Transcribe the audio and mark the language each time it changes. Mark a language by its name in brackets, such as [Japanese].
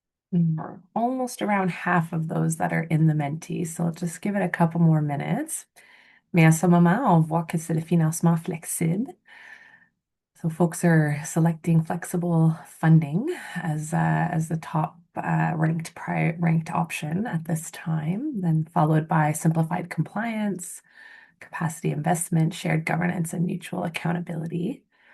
[English] We're almost around half of those that are in the Menti, so I'll just give it a couple more minutes. [French] Mais à ce moment, on voit que c'est le financement flexible. [English] So folks are selecting flexible funding as the top ranked option at this time, then followed by simplified compliance, capacity investment, shared governance, and mutual accountability.